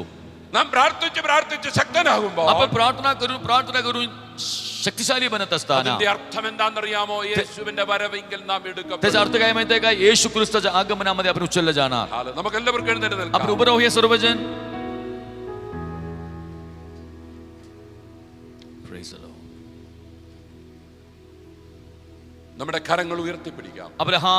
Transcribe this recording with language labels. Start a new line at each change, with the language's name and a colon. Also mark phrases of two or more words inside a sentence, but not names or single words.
Malayalam: നാം പ്രാർത്ഥിച്ച് ശക്തനാകുമ്പോൾ
Marathi: आपण प्रार्थना करून शक्तिशाली बनत असताना
Malayalam: അതിന്റെ അർത്ഥം എന്താണെന്നറിയാമോ? യേശുവിന്റെ വരവെങ്കിൽ നാം എടുക്കപ്പെടും.
Marathi: त्याचा अर्थ काय माहितीये का? येशू ख्रिस्ताच्या आगमनामध्ये आपण उचललं जाणार.
Malayalam: നമുക്ക് എല്ലാവർക്കും എഴുന്നേറ്റ്
Marathi: आपण
Malayalam: നിൽക്കാം.
Marathi: उभं राहूया सर्वजण.
English: Praise the Lord.
Malayalam: നമ്മുടെ കരങ്ങൾ ഉയർത്തിപ്പിടിക്കാം.
Marathi: आपले हात